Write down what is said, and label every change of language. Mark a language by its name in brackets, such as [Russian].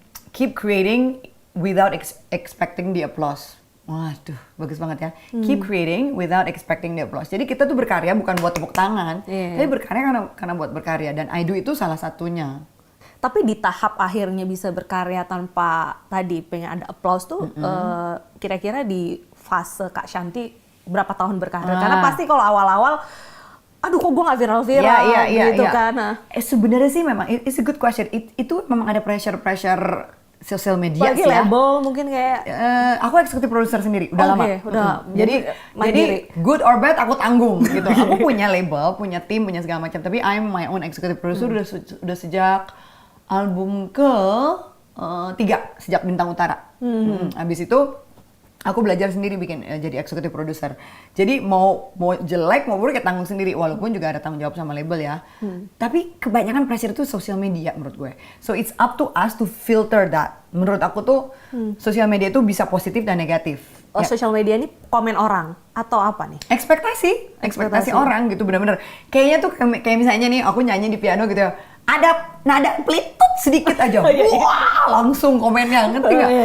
[English] Keep creating without expecting the applause. [Indonesian] Waduh, bagus banget ya. [English] Keep creating without expecting the applause. [Indonesian] Jadi kita tuh berkarya bukan buat tepuk tangan, tapi berkarya karena buat berkarya. Dan I Do itu salah satunya. Tapi di tahap akhirnya bisa berkarya tanpa tadi pengen ada applause tuh, kira-kira di fase Kak Shanti berapa tahun berkarir? Karena pasti kalau awal-awal, aduh kok gue gak viral-viral gitu kan. Sebenarnya sih memang, [English] it's a good question. [Indonesian] Itu memang ada pressure sosial media lagi sih ya. label mungkin kayak aku eksekutif produser sendiri udah lama. Jadi mandiri. [English] Good or bad [Indonesian] aku tanggung gitu. Aku punya label, punya tim, punya segala macam. Tapi [English] I'm my own executive producer [Indonesian] udah sejak album ke 3 sejak Bintang Utara. Habis itu aku belajar sendiri bikin jadi executive producer. Jadi mau jelek mau buruk ya tanggung sendiri, walaupun juga ada tanggung jawab sama label ya. Tapi kebanyakan pressure itu sosial media menurut gue. [English] So it's up to us to filter that. [Indonesian] Menurut aku tuh sosial media itu bisa positif dan negatif. Sosial media ini komen orang atau apa nih? Ekspektasi orang gitu benar-benar. Kayaknya tuh kayak misalnya nih aku nyanyi di piano gitu ya. Ada nada pelitut sedikit aja. Wah, langsung komennya, ngerti nggak?